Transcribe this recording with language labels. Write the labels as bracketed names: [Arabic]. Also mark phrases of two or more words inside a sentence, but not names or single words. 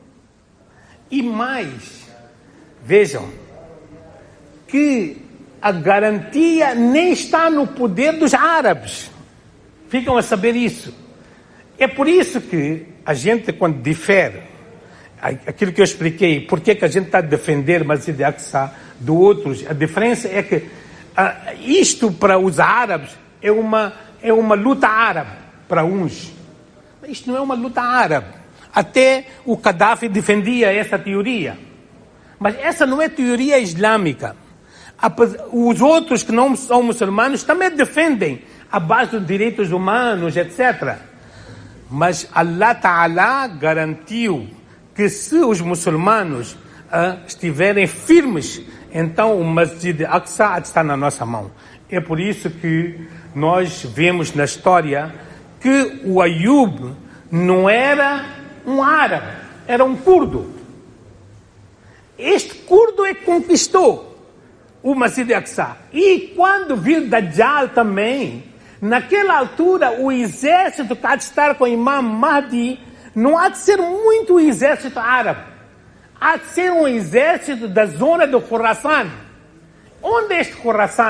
[Portuguese] E mais, vejam, que a garantia nem está no poder dos árabes. Ficam a saber isso. É por isso que a gente, quando difere, aquilo que eu expliquei, porque que a gente está a defender Masjid al-Aqsa do outros, a diferença é que isto para os árabes é uma luta árabe para uns. Isto não é uma luta árabe. Até o Gaddafi defendia essa teoria. Mas essa não é teoria islâmica. Os outros que não são muçulmanos também defendem a base dos direitos humanos, etc. Mas [Arabic] الله تعالى [Portuguese] garantiu que se os muçulmanos estiverem firmes, então o Masjid al-Aqsa está na nossa mão. É por isso que nós vemos na história que o Ayub não era um árabe, era um curdo. Este curdo é que conquistou o Masjid al-Aqsa. E quando vir Dajjal também, naquela altura o exército que há de estar com o Imam Mahdi não há de ser muito o exército árabe. Há de ser um exército da zona do Khurasan. Onde é este Khurasan?